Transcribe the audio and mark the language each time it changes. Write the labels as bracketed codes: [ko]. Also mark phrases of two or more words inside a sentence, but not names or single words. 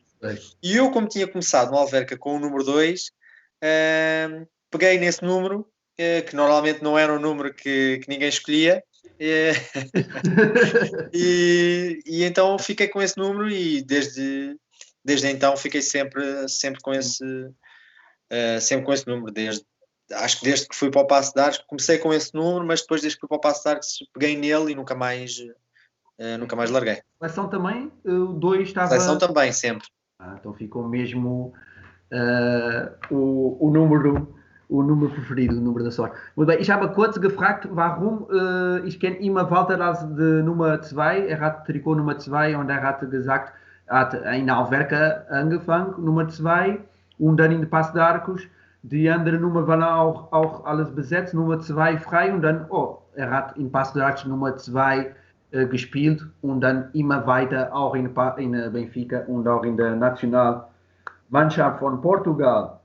[pt] E eu, como tinha começado no Alverca com o número 2, peguei nesse número, que normalmente não era um número que ninguém escolhia, e então fiquei com esse número, e desde então fiquei sempre com esse número, acho que desde que fui para o Paços de Arcos comecei com esse número, mas depois desde que fui para o Paços de Arcos peguei nele e nunca mais larguei. Seleção também? O 2 estava... Seleção também, sempre. Então ficou mesmo o Nummer preferido, o [de] Nummer der Sorte. Ich habe kurz gefragt, warum ich kenne immer Walter als de Nummer 2. Hat Trikot Nummer 2 und hat gesagt, hat in Alverca angefangen, Nummer 2, und dann in den Paços de Arcos. Die andere Nummer waren auch alles besetzt, Nummer 2 frei, und dann, hat in Paços de Arcos Nummer 2 gespielt und dann immer weiter auch in Benfica und auch in der Nationalmannschaft von Portugal.